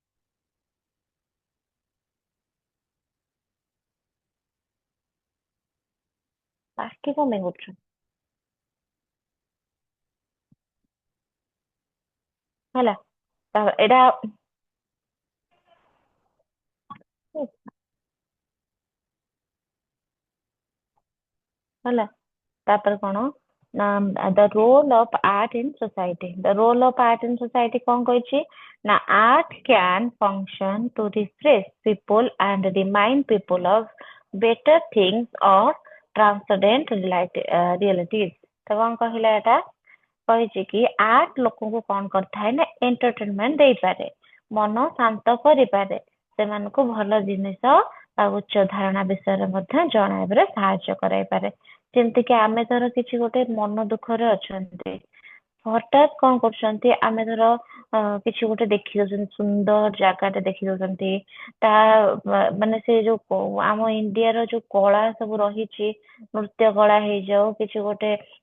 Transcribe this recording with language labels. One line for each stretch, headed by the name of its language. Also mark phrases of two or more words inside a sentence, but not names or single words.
Odia: ବାକି କଣ ପାଇଁ କରୁଛୁ ହେଲା ଏଇଟା ହେଲା ତାପରେ କଣ ନା
English: the role of art in society the role of art in society
Odia: କଣ କହିଛି ନା
English: art can function to refresh people and remind people of better things or transcendent realities।
Odia: ତ କଣ କହିଲା ଏଟା କହିଛି କି ଆର୍ଟ ଲୋକଙ୍କୁ କଣ କରିଥାଏ ନା ଏଣ୍ଟରଟେନମେଣ୍ଟ ଦେଇପାରେ ମନ ଶାନ୍ତ କରିପାରେ ସେମାନଙ୍କୁ ଭଲ ଜିନିଷ ଆଉ ଉଚ୍ଚ ଧାରଣା ବିଷୟରେ ମଧ୍ୟ ଜଣାଇବାରେ ସାହାଯ୍ୟ କରାଇପାରେ। ଯେମିତି କି ଆମେ ଧର କିଛି ଗୋଟେ ମନ ଦୁଃଖରେ ଅଛନ୍ତି ହଠାତ୍ କଣ କରୁଛନ୍ତି ଆମେ ଧର କିଛି ଗୋଟେ ଦେଖି ଦଉଛନ୍ତି ସୁନ୍ଦର ଜାଗାଟେ ଦେଖି ଦଉଛନ୍ତି ତା ମାନେ ସେ ଯୋଉ ଆମ ଇଣ୍ଡିଆର ଯୋଉ କଳା ସବୁ ରହିଛି ନୃତ୍ୟ କଳା ହେଇଯାଉ କିଛି ଗୋଟେ